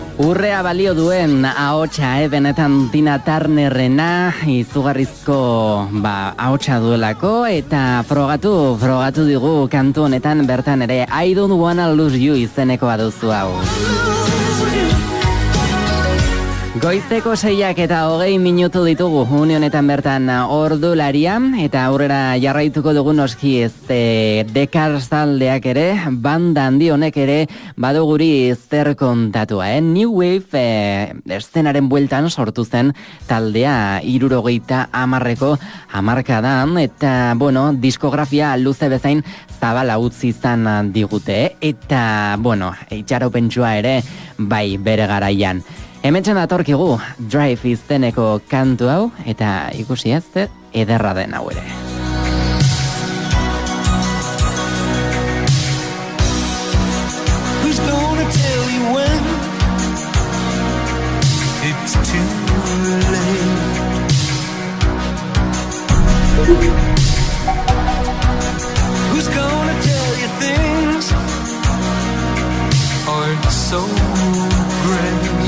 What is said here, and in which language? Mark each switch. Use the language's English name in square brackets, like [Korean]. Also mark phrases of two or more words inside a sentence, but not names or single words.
[Basque] Urrea balio duen ahotsa, benetan Tina Turnerrena, izugarrizko ahotsa duelako, eta frogatu digu kantu honetan bertan ere I don't wanna lose you izenekoa duzu hau. Goizeko 6 eta 20 minutu ditugu unionetan bertan ordularia, eta aurrera jarraituko dugu noski Dekars taldeak ere, banda handi honek ere badu guri zer kontatua. [English] New Wave [Basque] eszenaren bueltan sortu zen taldea 70ko hamarkadan, eta diskografia luze bezain zabala utzi izan digute, eta itxaropentsua ere bai bere garaian. Hementzen datorkigu Drive izeneko kantu hau, eta ikusi ez ederra den hau ere. [English] Who's gonna tell you when it's too late? Who's gonna tell you things aren't so great?